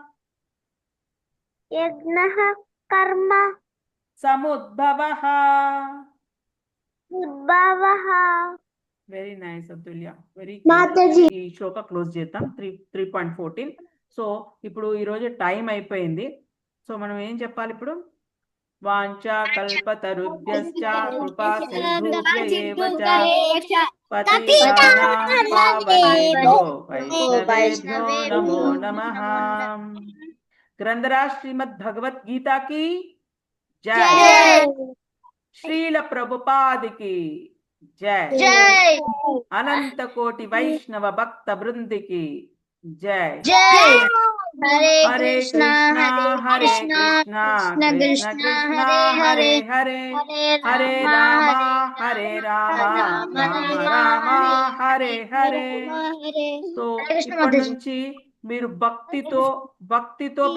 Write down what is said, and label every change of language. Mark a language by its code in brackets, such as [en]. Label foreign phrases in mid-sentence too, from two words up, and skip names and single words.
[sa] యజ్ఞః కర్మ సముద్భవః. ఉద్భవః. [en] Very nice Atulya. Very [te] మాతాజీ. ఈ శ్లోక క్లోజ్ చేద్దాం. 3.14. సో ఇప్పుడు ఈరోజు టైం అయిపోయింది. సో మనం ఏం చెప్పాలి ఇప్పుడు? [sa] వాంఛా కల్పతరుభ్యశ్చ కృపా సింధుభ్య ఏవ చ పతితానాం పావనేభ్యో వైష్ణవేభ్యో నమో నమః. [hi] గ్రంథరాజ్ శ్రీమద్ భగవద్గీత की जय. శ్రీల ప్రభుపాద की जय. అనంత కోటి వైష్ణవ భక్త బృంద की जय. [sa] హరే హరే కృష్ణ హరే కృష్ణ కృష్ణ కృష్ణ కృష్ణ కృష్ణ హరే హరే హరే హరే హరే రామ రామ హరే హరే. [te] సో ఇప్పటి నుంచి మీరు భక్తితో పెట్టండి.